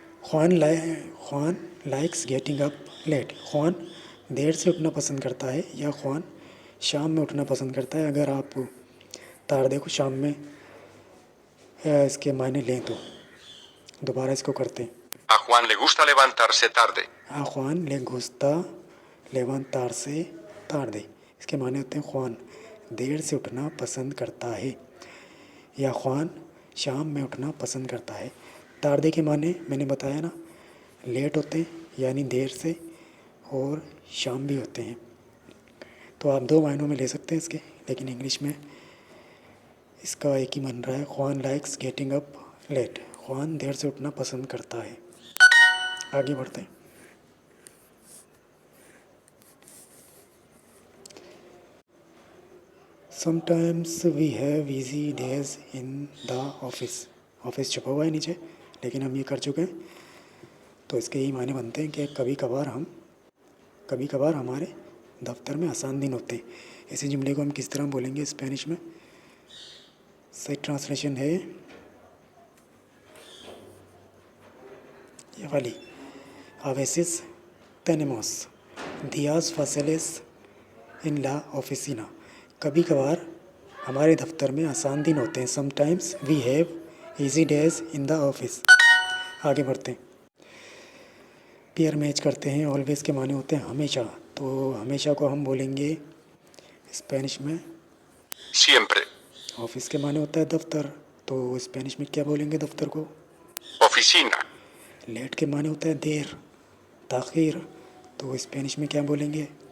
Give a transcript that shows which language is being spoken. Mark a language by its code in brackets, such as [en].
[en] Juan likes getting up late. [hi] ख्वान देर से उठना पसंद करता है, या ख्वान शाम में उठना पसंद करता है। अगर आप तारदे को शाम में इसके मायने लें तो दोबारा इसको करते हैं। [es] A Juan le gusta levantarse tarde. A Juan le gusta levantarse tarde। [hi] इसके माने होते हैं ख्वान देर से उठना पसंद करता है, या ख्वान शाम में उठना पसंद करता है। तारदे के माने मैंने बताया ना, लेट होते हैं यानी देर से, और शाम भी होते हैं। तो आप दो मायनों में ले सकते हैं इसके, लेकिन इंग्लिश में इसका एक ही बन रहा है। [en] Juan likes getting up late. [hi] ख्वान देर से उठना पसंद करता है। आगे बढ़ते हैं। [en] Sometimes we have easy days in the office. [hi] Office छुपा हुआ है नीचे, लेकिन हम ये कर चुके हैं, तो इसके यही मायने बनते हैं कि कभी कभार हमारे दफ्तर में आसान दिन होते हैं। इसी जुमले को हम किस तरह बोलेंगे स्पेनिश में? सही ट्रांसलेशन है ये वाली, [es] A veces tenemos días fáciles en la oficina। [hi] कभी कभार हमारे दफ्तर में आसान दिन होते हैं। [en] Sometimes we have easy days in the office। [hi] आगे बढ़ते हैं। पेयर मैच करते हैं। ऑलवेज के माने होते हैं हमेशा, तो हमेशा को हम बोलेंगे स्पेनिश में [es] Siempre. [hi] ऑफिस के माने होता है दफ्तर, तो स्पेनिश में क्या बोलेंगे दफ्तर को? [es] Oficina. [hi] लेट के माने होता है देर, ताख़ीर, तो स्पेनिश में क्या बोलेंगे?